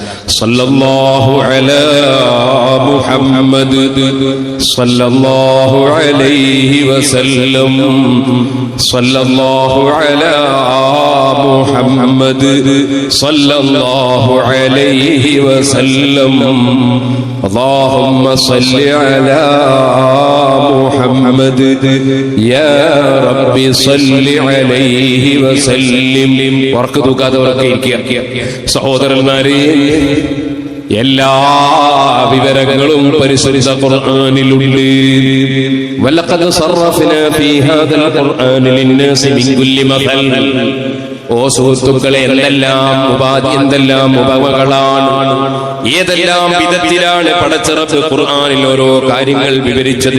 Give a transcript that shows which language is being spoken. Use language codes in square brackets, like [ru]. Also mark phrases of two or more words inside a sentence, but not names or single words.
[ar] صلى الله على محمد صلى الله عليه وسلم. صلى الله على محمد صلى الله عليه وسلم. اللهم صل على محمد يا رب صل عليه وسلم. [ml] സഹോദരന്മാരെ, എല്ലാ വിവരങ്ങളും പരിശുദ്ധ ഖുർആനിലുണ്ട്. [ar] ولقد صرفنا في هذا القرآن للناس من كل مثل. [ml] ഓ സുഹൃത്തുക്കളെ, എന്തെല്ലാം ഉപമകളാണ്, ഏതെല്ലാം വിധത്തിലാണ് പടച്ച റബ്ബ് ഖുർആനിൽ ഓരോ കാര്യങ്ങൾ വിവരിച്ചത്.